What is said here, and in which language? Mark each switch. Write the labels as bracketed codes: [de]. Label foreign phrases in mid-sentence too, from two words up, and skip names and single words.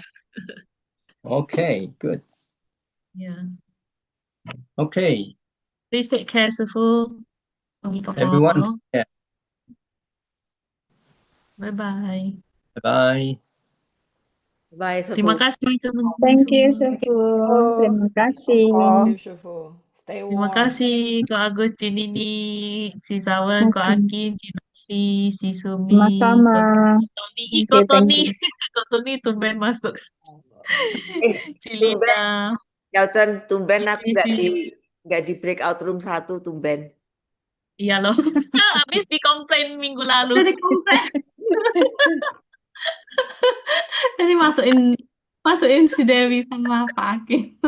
[en] Okay, good. Yeah. Okay, Please take care, Shifu. everyone. Yeah. Bye-bye. Bye. Bye, [id] Terima Shifu. kasih teman-teman [en] Thank you, [id] semua. Shifu. Terima kasih. [en] Shifu. Stay [id] Terima [en] warm. [id] kasih Ko Agus, Cinini, si Sawan, Ko Masih. Akin, Cinovi, si Sumi, Sama-sama. Ko Tony. Ih, Ko [en] Okay, thank Tony. you. [id] Ko Tony tumben masuk. Tumben, Cilita. Yauchan, tumben aku Isi. nggak di breakout room 1, tumben. Iya loh. Habis dikomplain minggu lalu. Jadi komplain. Jadi masukin si Dewi sama Pak Akin.